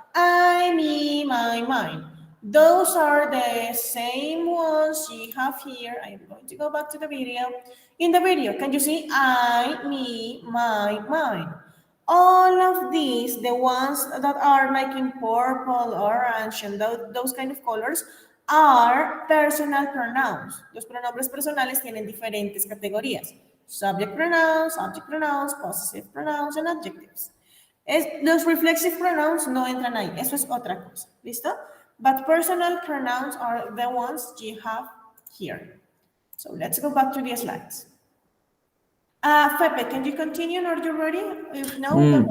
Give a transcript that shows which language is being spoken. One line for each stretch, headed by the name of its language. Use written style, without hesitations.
English: I, me, my, mine. Those are the same ones you have here. I'm going to go back to the video. In the video, can you see I, me, my, mine? All of these, the ones that are like in purple, orange, and those kind of colors, are personal pronouns.
Spanish: Los pronombres personales tienen diferentes categorías.
English: Subject pronouns, object pronouns, possessive pronouns, and adjectives.
Spanish: Los reflexive pronouns no entran ahí. Eso es otra cosa. ¿Listo?
English: But personal pronouns are the ones you have here. So let's go back to the slides. Pepe, can you continue? Are you ready? If no,